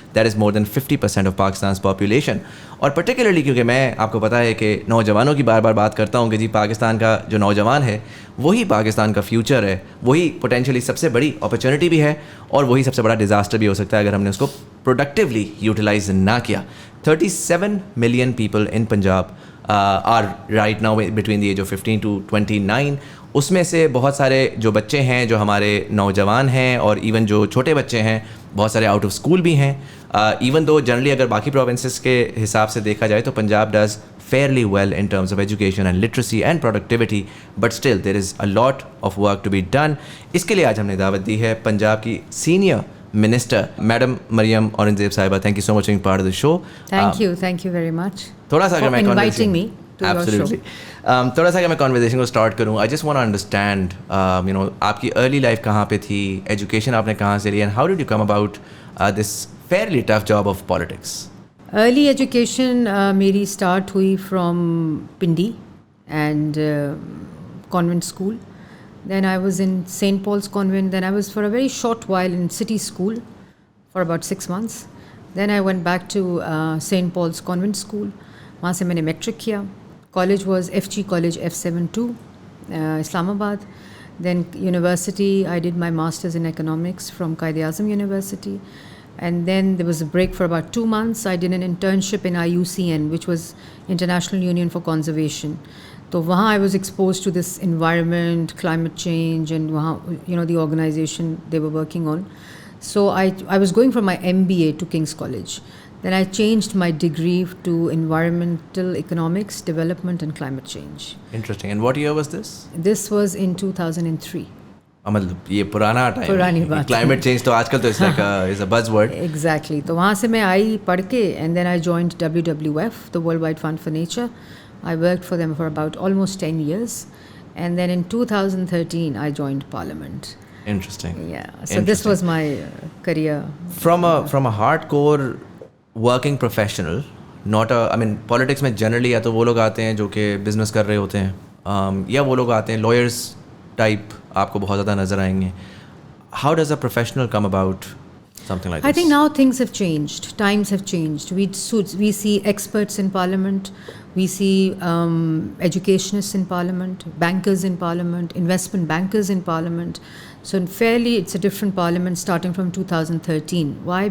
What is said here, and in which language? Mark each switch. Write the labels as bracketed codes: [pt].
[en] That is more than 50% of Pakistan's population. [ur] اور particularly کیونکہ میں آپ کو پتہ ہے کہ نوجوانوں کی بار بار بات کرتا ہوں کہ جی پاکستان کا جو نوجوان ہے وہی پاکستان کا فیوچر ہے, وہی پوٹینشلی سب سے بڑی اپرچونٹی بھی ہے اور وہی سب سے بڑا ڈیزاسٹر بھی ہو سکتا ہے اگر ہم نے اس کو پروڈکٹیولی یوٹیلائز نہ کیا. [en] 37 million people in Punjab are right now between the age of 15 to 29. [ur] اس میں سے بہت سارے جو بچے ہیں جو ہمارے نوجوان ہیں اور ایون جو چھوٹے بچے ہیں بہت سارے آؤٹ آف اسکول بھی ہیں. [en] even though generally [ur] اگر باقی پروونسز کے حساب سے دیکھا جائے تو [en] Punjab does fairly well in terms of education and literacy and productivity, but still there is a lot of work to be done. [ur] اس کے لیے آج ہم نے دعوت دی ہے پنجاب کی senior minister madam Maryam Aurangzeb صاحبہ. [en] Thank you so much being part of the show. Thank you very much. [ur] تھوڑا سا اگر میں [en] inviting me to your show. [ur] تھوڑا سا اگر میں conversation کو اسٹارٹ کروں, [en] I just want to understand [ur] آپ کی ارلی لائف کہاں پہ تھی, ایجوکیشن آپ نے کہاں سے لی, [en] and how did you come about this fairly tough job of politics? Early education میری start ہوئی from Pindi and convent school. Then I was in Saint Paul's convent. Then I was for a very short while in city school for about 6 months. Then I went back to Saint Paul's convent school. [ur] وہاں سے میں نے matric کیا. [en] College was FG college F72 Islamabad. Then university I did my masters in economics from Quaid Azam university. And then there was a break for about 2 months. I did an internship in IUCN, which was International Union for Conservation. So wahan I was exposed to this environment, climate change, and wahan, the organization they were working on. So I was going for my MBA to King's College. Then I changed my degree to Environmental Economics, Development and Climate Change. Interesting. And what year was this? This was in 2003. [ur] مطلب یہ پرانا time, پرانی بات, [en] climate change [ur] تو آج کل تو [en] Is a buzz word. Exactly. [ur] تو وہاں سے میں آئی پڑھ کے [en] And then I joined WWF, the World Wide Fund for Nature. I worked for them for about almost 10 years. And then in 2013 I joined Parliament. Interesting. Yeah. So this was my career. From a hardcore working professional, not I mean politics [ur] میں generally یا تو وہ لوگ آتے ہیں جو کہ business کر رہے ہوتے ہیں یا وہ لوگ آتے ہیں lawyers ٹائپ آپ کو بہت زیادہ نظر آئیں گے. [en] How does a professional come about something like this? I think now things have changed. Times have changed. We see experts in Parliament. We see educationists in Parliament, bankers in Parliament, investment bankers in Parliament. So fairly it's a different Parliament starting from 2013. Why?